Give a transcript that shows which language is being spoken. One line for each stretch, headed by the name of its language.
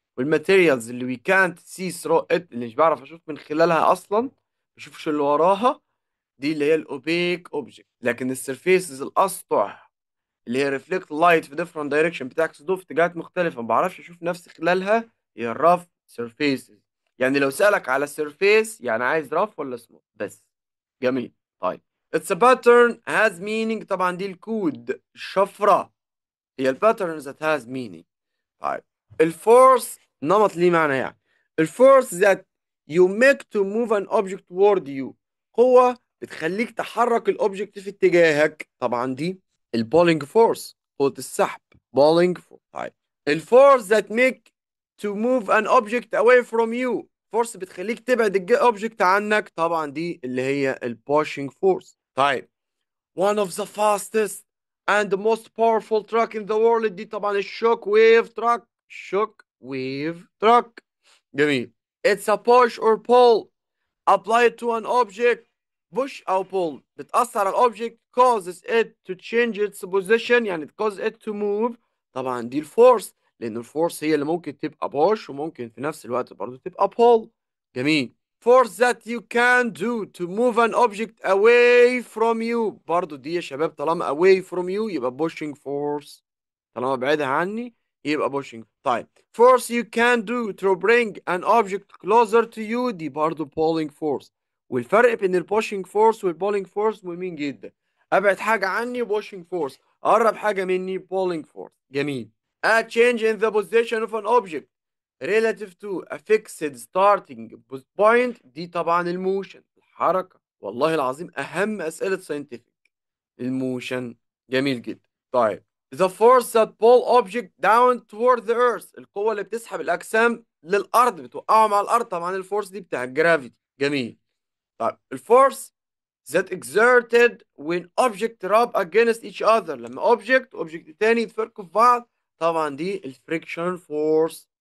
Arabic: والماتيريالز اللي
English: we كانت see through it
Arabic: اللي مش بعرف اشوف من خلالها اصلا بشوفش اللي وراها دي اللي هي الاوبيك اوبجكت. لكن السيرفيسز الاسطح اللي هي
English: reflect light في different direction
Arabic: بتعكس الضوء في اتجاهات مختلفه ما بعرفش اشوف نفسي خلالها هي الرف سيرفيسز. يعني لو سألك على السيرفيس يعني عايز رف ولا سموث بس. جميل.
English: طيب it's a pattern has meaning
Arabic: طبعا دي الكود الشفرة هي
English: الباترن that has meaning.
Arabic: طيب الفورس نمط ليه معنى يعني الفورس
English: that you make to move an object toward you
Arabic: قوة بتخليك تحرك الاوبجكت في اتجاهك. طبعا دي البولينج فورس قوة السحب بولينج فورس.
English: طيب الفورس that make to move an object away from you force
Arabic: بتخليك تبعد الاوبجكت عنك. طبعا دي اللي هي البوشنج فورس.
English: طيب one of the fastest and the most powerful truck in the world
Arabic: دي طبعا الشوك ويف تراك.
English: Shock wave truck. جميل. it's a push or pull applied to an object push أو pull
Arabic: بتأثر على الأوبجكت
English: causes it to change its position، يعني causes it to move.
Arabic: طبعا دي الفورس، لأن الفورس هي اللي ممكن تبقى push وممكن في نفس الوقت برضه تبقى pull. جميل.
English: force that you can do to move an object away from you،
Arabic: برضه دي يا شباب طالما
English: away from you يبقى pushing force،
Arabic: طالما بعيدها عني يبقى
English: pushing. طيب force you can do to bring an object closer to you،
Arabic: دي برضه
English: pulling force.
Arabic: والفرق بين البوشنج فورس والبولينج فورس مهمين جدا. ابعد حاجه عني بوشنج فورس، قرب حاجه مني بولينج فورس. جميل.
English: A change in the position of an object relative to a fixed starting point،
Arabic: دي طبعا الموشن، الحركه. والله العظيم اهم اسئله ساينتفك الموشن. جميل جدا. طيب
English: the force that pull object down toward the earth،
Arabic: القوه اللي بتسحب الاجسام للارض بتوقعهم على الارض، طبعا الفورس دي بتاع الجرافيتي. جميل.
English: طيب الفورس that exerted when object rub against each other، لما object
Arabic: تاني يتفرقوا في بعض، طبعا دي الفريكشن فورس.